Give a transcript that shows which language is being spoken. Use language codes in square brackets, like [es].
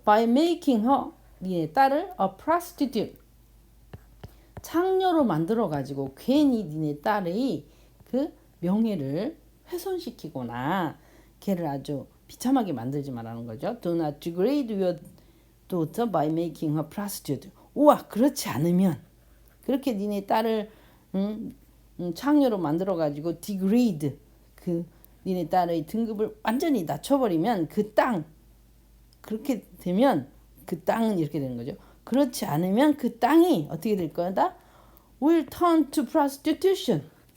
[en] By making her, [ko] 니네 딸을 [en] a prostitute, [ko] 창녀로 만들어가지고 괜히 니네 딸의 그 명예를 훼손시키거나 걔를 아주 비참하게 만들지 말라는 거죠. [en] Do not degrade your daughter by making her prostitute. [ko] 우와, 그렇지 않으면 그렇게 니네 딸을 창녀로 만들어가지고 degrade 그 니네 딸의 등급을 완전히 낮춰버리면 그 땅 그렇게 되면 그 땅은 이렇게 되는 거죠. 그렇지 않으면 그 땅이 어떻게 될 거다? [en] will turn to prostitution.